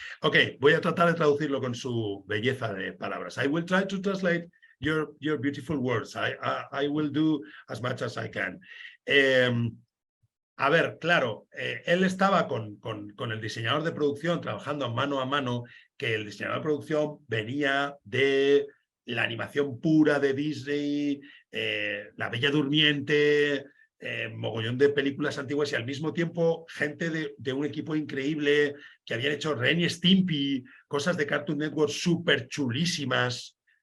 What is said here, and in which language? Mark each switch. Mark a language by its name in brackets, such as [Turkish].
[Spanish] Okay, voy a tratar de traducirlo con su belleza de palabras. [English] I will try to translate your beautiful words. I will do as much as I can. [Spanish] A ver, claro, él estaba con el diseñador de producción trabajando mano a mano, que el diseñador de producción venía de la animación pura de Disney, La Bella Durmiente, mogollón de películas antiguas y al mismo tiempo gente de un equipo increíble que habían hecho Ren y Stimpy, cosas de Cartoon Network súper chulísimas.